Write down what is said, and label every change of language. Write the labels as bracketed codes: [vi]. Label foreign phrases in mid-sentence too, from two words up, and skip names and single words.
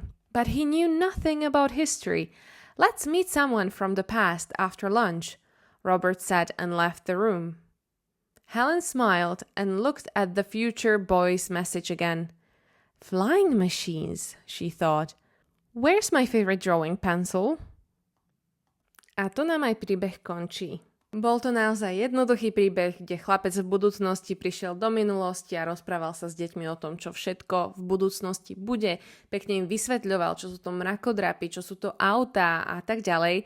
[en] But he knew nothing about history. Let's meet someone from the past after lunch, Robert said and left the room. Helen smiled and looked at the future boy's message again. Flying machines, she thought. Where's my favorite drawing pencil? [sk] A tu nám aj príbeh končí. Bol to naozaj jednoduchý príbeh, kde chlapec v budúcnosti prišiel do minulosti a rozprával sa s deťmi o tom, čo všetko v budúcnosti bude. Pekne im vysvetľoval, čo sú to mrakodrapy, čo sú to autá a tak ďalej.